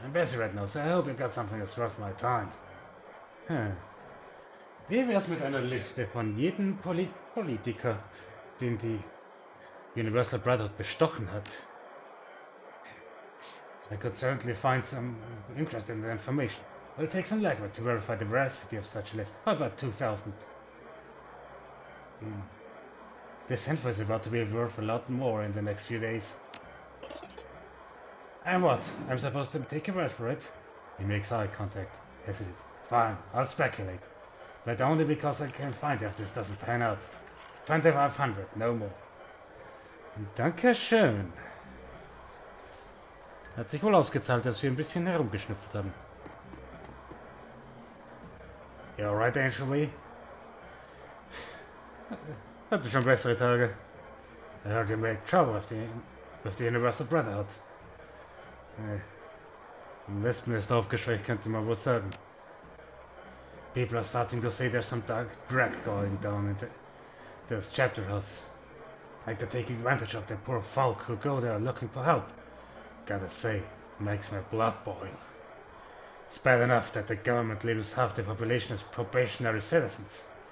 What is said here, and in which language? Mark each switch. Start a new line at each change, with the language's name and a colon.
English: I'm busy right now, so I hope you got something that's worth my time.
German: Wie wär's mit einer Liste von jedem Politiker, den die Universal Brotherhood bestochen hat?
English: I could certainly find some interest in the information. It'll take some legwork to verify the veracity of such a list. How about 2,000? This info is about to be worth a lot more in the next few days. And what? I'm supposed to take your word for it? He makes eye contact. Hesitates. Fine, I'll speculate. But only because I can find you if this doesn't pan out. 2,500, no more.
German: Dankeschön. Hat sich wohl ausgezahlt, dass wir ein bisschen herumgeschnüffelt haben.
English: You alright, Angel Lee?
German: Hatte schon bessere Tage.
English: I heard you make trouble with the Universal Brotherhood.
German: Im Westen ist aufgeschwächt, könnte man wohl sagen.
English: People are starting to say there's some dark drag going down in those chapter houses. Like they're taking advantage of the poor folk who go there looking for help. Gotta say, makes my blood boil. It's bad enough that the government labels half the population as probationary citizens.